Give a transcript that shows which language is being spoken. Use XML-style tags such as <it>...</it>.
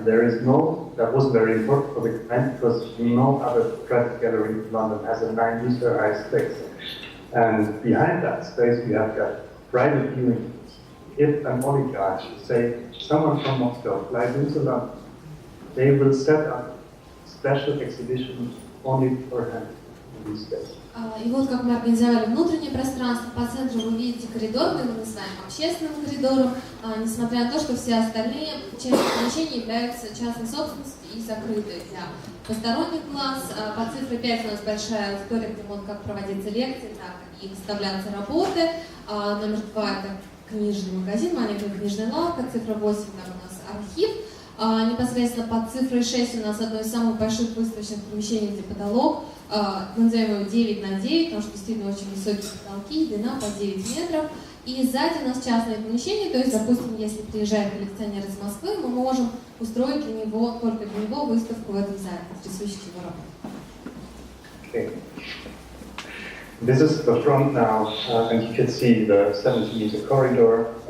<en>That was very important for the client because no other private gallery in London has a 9 meter high space. And behind that space we have got private viewing. If an oligarch, say someone from Moscow, flies into London, they will set up special exhibitions only for him in these spaces.</en> <ru>И вот как мы организовали внутреннее пространство. По центру вы видите коридор, мы его называем общественным коридором, несмотря на то, что все остальные части помещения являются частной собственностью и закрыты для посторонних глаз. По цифре 5 у нас большая аудитория, где могут как проводиться лекции, так и выставляться работы. Номер 2 это книжный магазин, маленькая книжная лавка. Цифра 8 там у нас архив. Непосредственно под цифрой 6 у нас одно из самых больших выставочных помещений, где потолок. Мы называем его 9 на 9, потому что действительно очень высокие потолки, длина по 9 метров. И сзади у нас частное помещение, то есть, допустим, если приезжает коллекционер из Москвы, мы можем устроить для него, только для него выставку в этом зале, присущих его работе.</ru> <en>Okay. This is the front now, and you can see the 70-meter corridor.</en>